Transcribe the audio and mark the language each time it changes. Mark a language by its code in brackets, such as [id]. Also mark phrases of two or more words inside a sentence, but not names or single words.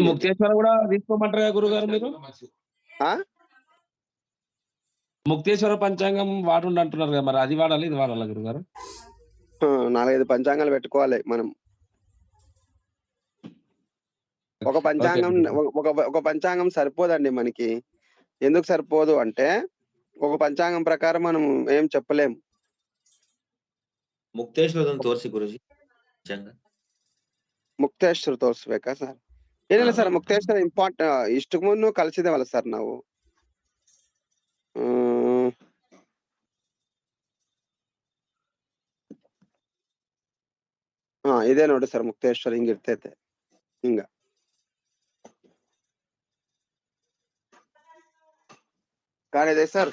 [te] ముక్తేశ్వర కూడా తీసుకోమంటారు గురుగారు మీరు? ముక్తేశ్వర పంచాంగం వాడుండి అంటున్నారు కదా, మరి అది వాడాలి ఇది వాడాలా గురుగారు? 4-5 పంచాంగాలు పెట్టుకోవాలి మనం. ఒక పంచాంగం సరిపోదండి మనకి. ఎందుకు సరిపోదు అంటే ఒక పంచాంగం ప్రకారం మనం ఏం చెప్పలేము. [kn] ಮುಕ್ತೇಶ್ವರದೊಂದು ತೋರಿಸಿ ಗುರುಜಿ ಪಂಚಾಂಗ. ಮುಕ್ತೇಶ್ವರ ತೋರಿಸ್ಬೇಕಾ ಸರ್? ಏನಿಲ್ಲ ಸರ್, ಮುಕ್ತೇಶ್ವರ ಇಷ್ಟಕ್ಕೆ ಮುಂದೆ ಕಲಿಸಿದೇವಲ್ಲ ಸರ್ ನಾವು. ಇದೇ ನೋಡಿ ಸರ್, ಮುಕ್ತೇಶ್ವರ ಹಿಂಗಿರ್ತೈತೆ, ಹಿಂಗ ಕಾಣಿದೆ ಸರ್.